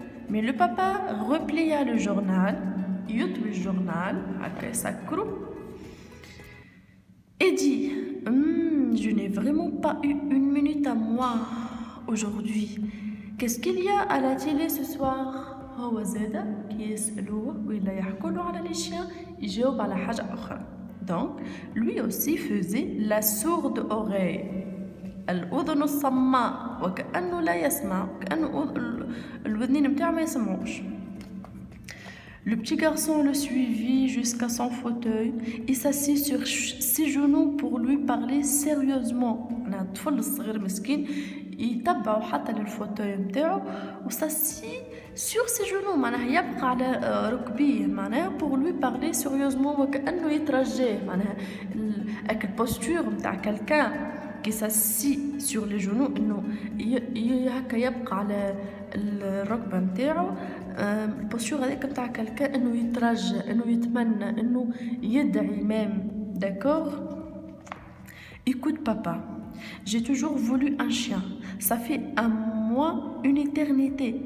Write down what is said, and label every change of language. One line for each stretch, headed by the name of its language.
French: Mais le papa replia le journal
Arabic: يطوي الجورنال هكا يسكرو
French: et dit je n'ai vraiment pas eu une minute à moi aujourd'hui. Qu'est-ce qu'il y a à la télé ce soir?
Arabic: هو زاد كي يسألوه ولا يحكوا له على لي chiens يجاوب على حاجة أخرى.
French: Donc lui aussi faisait la sourde oreille
Arabic: الأذن الصماء وكأنه لا يسمع كأنه الودنين متاعه ما يسمعوش.
French: Le petit garçon le suivit jusqu'à son fauteuil et s'assit sur ses genoux pour lui parler sérieusement.
Arabic: الطفل الصغير مسكين يتبعوا حتى للفوتوي متاعو وساسي
French: sur ses genoux
Arabic: معناها يبقى على ركبيه معناها
French: pour lui parler sérieusement
Arabic: وكأنه يترجاه معناها البوستور متاع
French: quelqu'un qui s'assit sur les genoux
Arabic: انه هكا يبقى على الركبه متاعو. البوستور هذاك متاع quelqu'un انه يترجى انه يتمنى انه يدعي même.
French: D'accord? Écoute papa, j'ai toujours voulu un chien. Ça fait un mois une éternité.